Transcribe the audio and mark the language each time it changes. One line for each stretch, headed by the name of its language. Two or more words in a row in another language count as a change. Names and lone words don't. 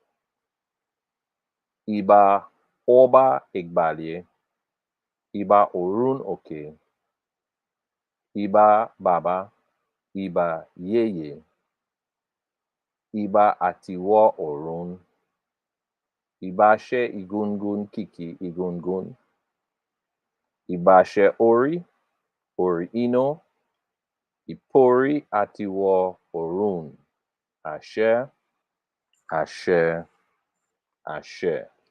Yoruba: Iba Oba Igbalye, Iba Orun Oke, Iba Baba, Iba Yeye, Iba Atiwo Orun, Ibashe Igungun Kiki Igungun, Ibashe Ori, Ori Ino, Ipori Atiwo Orun, Ashe, Ashe, Ashe.